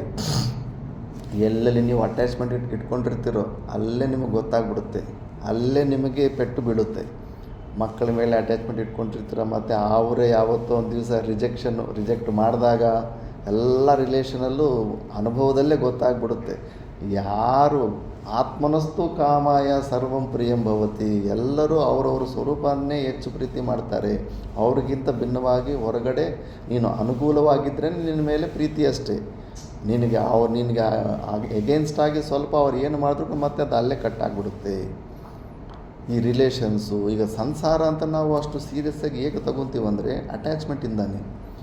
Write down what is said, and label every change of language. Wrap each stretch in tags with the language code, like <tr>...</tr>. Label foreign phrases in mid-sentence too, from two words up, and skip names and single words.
<kn>ಎಲ್ಲೆಲ್ಲಿ ನೀವು ಅಟ್ಯಾಚ್ಮೆಂಟ್ ಇಟ್ಕೊಂಡಿರ್ತೀರೋ ಅಲ್ಲೇ ನಿಮಗೆ ಗೊತ್ತಾಗ್ಬಿಡುತ್ತೆ, ಅಲ್ಲೇ ನಿಮಗೆ ಪೆಟ್ಟು ಬೀಳುತ್ತೆ. ಮಕ್ಕಳ ಮೇಲೆ ಅಟ್ಯಾಚ್ಮೆಂಟ್ ಇಟ್ಕೊಂಡಿರ್ತೀರ, ಮತ್ತು ಅವರೇ ಯಾವತ್ತೋ ಒಂದು ದಿವಸ ರಿಜೆಕ್ಟ್ ಮಾಡಿದಾಗ ಎಲ್ಲ ರಿಲೇಷನಲ್ಲೂ ಅನುಭವದಲ್ಲೇ ಗೊತ್ತಾಗ್ಬಿಡುತ್ತೆ.</kn> <sa>ಯಾರು ಆತ್ಮನಸ್ತು ಕಾಮಾಯ ಸರ್ವಂ ಪ್ರಿಯಂ ಭವತಿ,</sa> <kn>ಎಲ್ಲರೂ ಅವರವ್ರ ಸ್ವರೂಪನ್ನೇ ಹೆಚ್ಚು ಪ್ರೀತಿ ಮಾಡ್ತಾರೆ. ಅವ್ರಿಗಿಂತ ಭಿನ್ನವಾಗಿ ಹೊರಗಡೆ ನೀನು ಅನುಕೂಲವಾಗಿದ್ದರೆ ನಿನ್ನ ಮೇಲೆ ಪ್ರೀತಿ ಅಷ್ಟೇ. ನಿನಗೆ ಎಗೇನ್ಸ್ಟ್ ಆಗಿ ಸ್ವಲ್ಪ ಅವ್ರು ಏನು ಮಾಡಿದ್ರು ಮತ್ತೆ ಅದು ಅಲ್ಲೇ ಕಟ್ಟಾಗ್ಬಿಡುತ್ತೆ. ಈ ರಿಲೇಷನ್ಸು ಈಗ ಸಂಸಾರ ಅಂತ ನಾವು ಅಷ್ಟು ಸೀರಿಯಸ್ಸಾಗಿ ಹೇಗೆ ತಗೊತೀವಂದರೆ ಅಟ್ಯಾಚ್ಮೆಂಟಿಂದಾನೆ.</kn>